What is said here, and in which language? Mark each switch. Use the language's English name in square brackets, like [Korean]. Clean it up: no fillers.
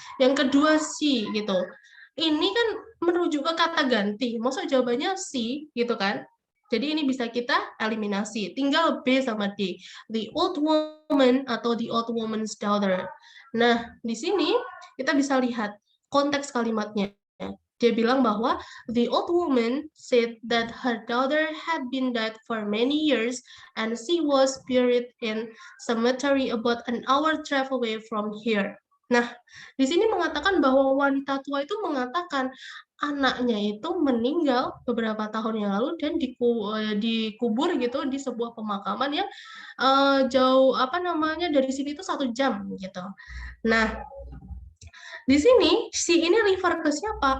[Indonesian] Yang kedua si gitu. Ini kan merujuk ke kata ganti. Maksud jawabannya si gitu kan. Jadi ini bisa kita eliminasi. Tinggal B sama D. [English] The old woman [Indonesian] atau [English] the old woman's daughter. [Indonesian] Nah, di sini kita bisa lihat konteks kalimatnya. Dia bilang bahwa [English] the old woman said that her daughter had been dead for many years and she was buried in cemetery about an hour drive away from here. [Indonesian] Nah, di sini mengatakan bahwa wanita tua itu mengatakan anaknya itu meninggal beberapa tahun yang lalu dan dikubur gitu di sebuah pemakaman yang jauh dari sini itu 1 jam gitu. Nah, di sini si ini refer ke siapa?